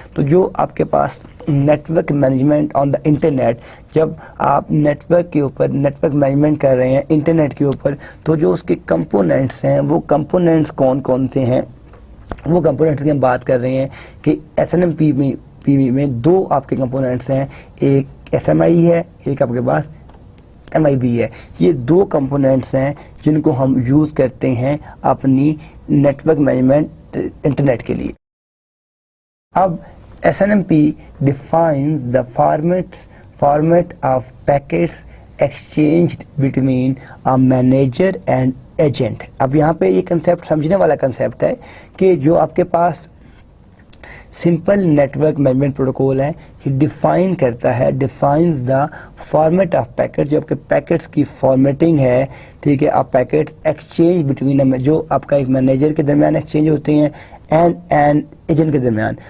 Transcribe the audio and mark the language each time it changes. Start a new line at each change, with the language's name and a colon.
Urdu: تو جو آپ کے پاس net work management on the internet, جب آپ نیٹ ورک کے اوپر نیٹ ورک مینجمنٹ کر رہے ہیں انٹرنیٹ کے اوپر، تو جو اس کے کمپوننٹس ہیں وہ کمپوننٹس کون کون سے ہیں، وہ کمپوننٹس کی ہم بات کر رہے ہیں کہ SNMP میں دو آپ کے کمپوننٹس ہیں، ایک SMI ہے، ایک آپ کے پاس MIB ہے. یہ دو کمپوننٹس ہیں جن کو ہم یوز کرتے ہیں اپنی نیٹ ورک مینجمنٹ انٹرنیٹ کے لیے.
English: اب SNMP defines the format of packets exchanged between a manager and agent.
Urdu: اب یہاں پہ یہ کنسیپٹ سمجھنے والا کنسیپٹ ہے کہ جو آپ کے پاس simple net work management protocol ہے، یہ ڈیفائن کرتا ہے،
English: defines the format of packet,
Urdu: جو آپ کے پیکٹس کی فارمیٹنگ ہے، ٹھیک ہے، آپ پیکٹس ایکسچینج بٹوین جو آپ کا ایک مینیجر کے درمیان ایکسچینج ہوتے ہیں اینڈ ایجنٹ کے درمیان.